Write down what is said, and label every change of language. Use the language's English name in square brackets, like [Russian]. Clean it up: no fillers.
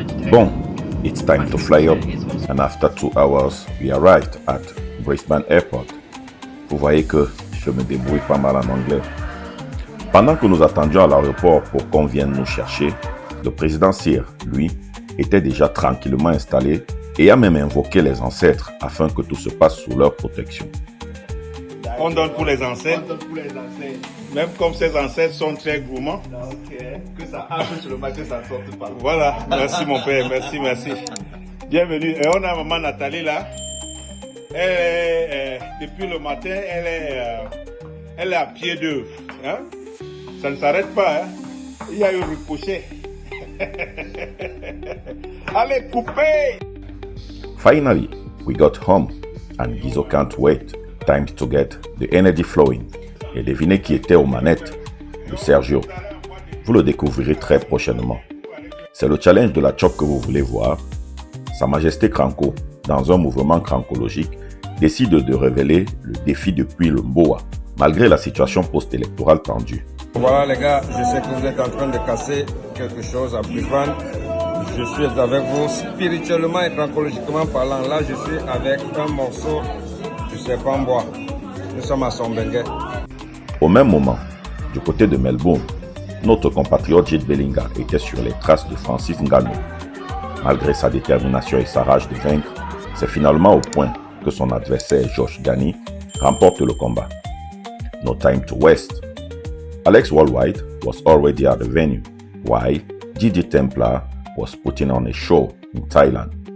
[English] Bon, it's time to fly up, and after 2 hours, we arrived at Brisbane Airport. [French] Vous voyez que je me débrouille pas mal en anglais. Pendant que nous attendions à l'aéroport pour qu'on vienne nous chercher, le président Cyr, lui, était déjà tranquillement installé et a même invoqué les ancêtres afin que tout se passe sous leur protection. On donne pour les ancêtres, même comme ces ancêtres sont très gourmands. Que ça hache sur le marché, ça sorte pas. Voilà, merci mon père, merci. Bienvenue. Et on a maman Nathalie là. Elle est, depuis le matin, elle est à pied d'œuvre. Hein? Ça ne s'arrête pas. Hein? Il y a eu ricochet. Allez, coupez! [English] Finally, we got home and Guizo can't wait. Time to get the energy flowing. [French] Et devinez qui était aux manettes? Le Sergio. Vous le découvrirez très prochainement. C'est le challenge de la choc que vous voulez voir. Sa Majesté Cranko, dans un mouvement crankologique, décide de révéler le défi depuis le Mboa, malgré la situation post-électorale tendue. Voilà les gars, je sais que vous êtes en train de casser quelque chose à Brisbane. Je suis avec vous spirituellement et crankologiquement parlant. Là, je suis avec un morceau du serpent bois. Nous sommes à Sombengue. Au même moment, du côté de Melbourne, notre compatriote Jade Bellinga était sur les traces de Francis Ngannou. Malgré sa détermination et sa rage de vaincre, c'est finalement au point que son adversaire Josh Gani remporte le combat. [English] No time to waste. Alex Worldwide was already at the venue, while Gigi Templar was putting on a show in Thailand.